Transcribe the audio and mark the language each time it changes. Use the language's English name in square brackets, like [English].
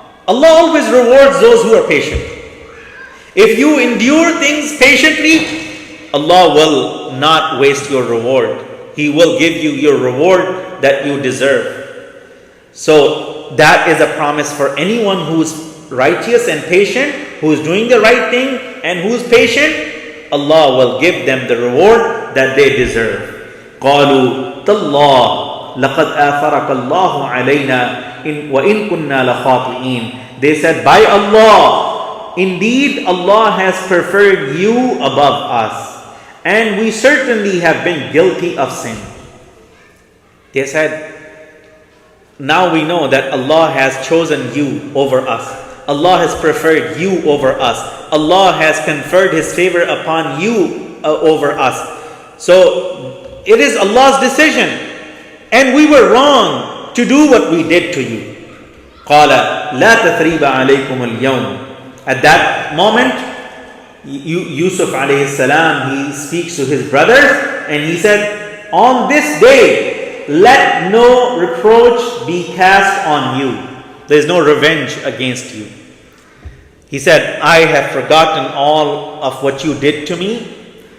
[English] Allah always rewards those who are patient. If you endure things patiently, Allah will not waste your reward. He will give you your reward that you deserve. So that is a promise for anyone who's righteous and patient, who's doing the right thing and who's patient. Allah will give them the reward that they deserve. [Arabic] قالوا تالله لقد آثرك الله علينا وإن كنا لخاطئين. [English] They said, by Allah, indeed Allah has preferred you above us, and we certainly have been guilty of sin. They said, now we know that Allah has chosen you over us. Allah has preferred you over us. Allah has conferred His favor upon you over us. So it is Allah's decision, and we were wrong to do what we did to you. [Arabic] قال لا تثريب عليكم اليوم. [English] At that moment, Yusuf alayhi salam, he speaks to his brothers and he said, on this day, let no reproach be cast on you. There is no revenge against you. He said, I have forgotten all of what you did to me.